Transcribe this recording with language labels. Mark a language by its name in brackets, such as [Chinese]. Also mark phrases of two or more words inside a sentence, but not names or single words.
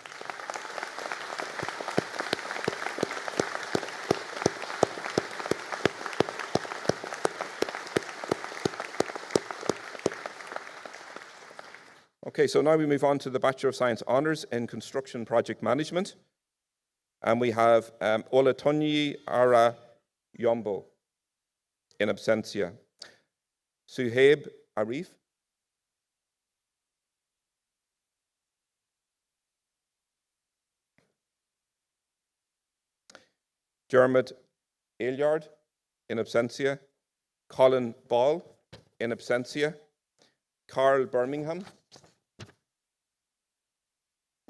[English] Okay, so now we move on to the Bachelor of Science Honours in Construction Project Management. And we have Olatunyi Ara Yombo, [Latin] in absentia. [English] Suhaib Arif. Dermot Ailyard, [Latin] in absentia. [English] Colin Ball, [Latin] in absentia. [English] Carl Birmingham.